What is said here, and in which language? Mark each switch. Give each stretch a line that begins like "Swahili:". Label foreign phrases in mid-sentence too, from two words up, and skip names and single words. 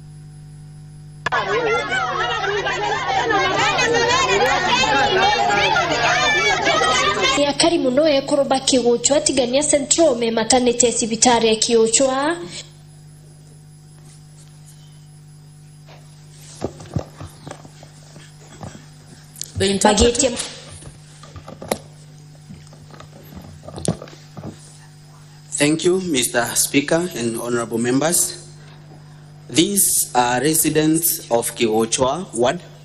Meru: Ya kari muno ekoroba kigochwa tigania central me maternity sibitari ya kiochwa.
English: The interpreter. Thank you, Mr. Speaker and honorable members. These are residents of Kiwochwa Ward.